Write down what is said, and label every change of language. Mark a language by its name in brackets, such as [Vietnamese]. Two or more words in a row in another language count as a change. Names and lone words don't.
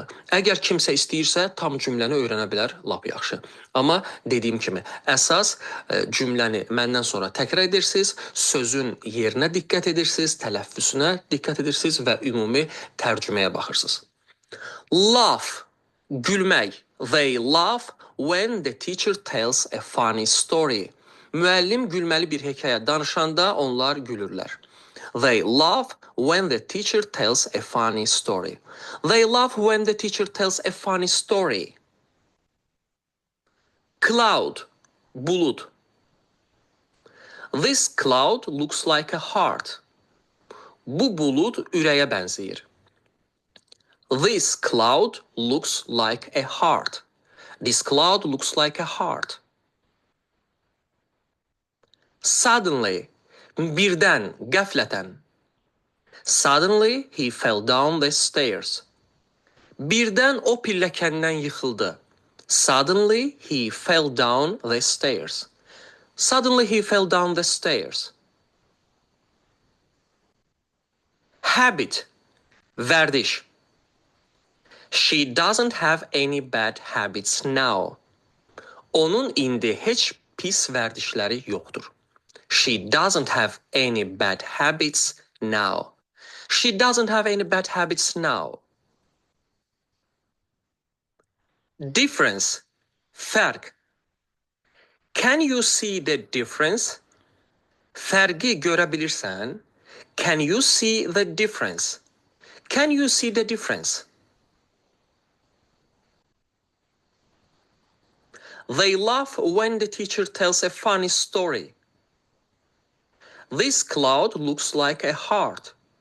[Azerbaijani] Əgər kimsə istəyirsə, tam cümləni öyrənə bilər, lap yaxşı. Amma dediyim kimi, əsas cümləni məndən sonra təkrar edirsiniz, sözün yerinə diqqət edirsiniz, tələffüsünə diqqət edirsiniz və ümumi tərcüməyə baxırsınız. Laugh, gülmək. [English] They laugh when the teacher tells a funny story. [Azerbaijani] Müəllim gülməli bir hekayə danışanda onlar gülürlər. [English] They laugh when the teacher tells a funny story. They laugh when the teacher tells a funny story. [Azerbaijani] Cloud, bulut. [English] This cloud looks like a heart. [Azerbaijani] Bu bulut ürəyə bənzəyir. [English] This cloud looks like a heart. This cloud looks like a heart. Suddenly, [Azerbaijani] birdən, qəflətən. [English] Suddenly, he fell down the stairs. [Azerbaijani] Birdən o pilləkəndən yıxıldı. [English] Suddenly, he fell down the stairs. Suddenly, he fell down the stairs. [Azerbaijani] Habit, vərdiş. [English] She doesn't have any bad habits now. [Azerbaijani] Onun indi heç pis vərdişləri yoxdur. [English] She doesn't have any bad habits now. She doesn't have any bad habits now. [Azerbaijani] Difference, fərq. [English] Can you see the difference? [Azerbaijani] Fərqi görə bilirsən? [English] Can you see the difference? Can you see the difference? They laugh when the teacher tells a funny story. This cloud looks like a heart.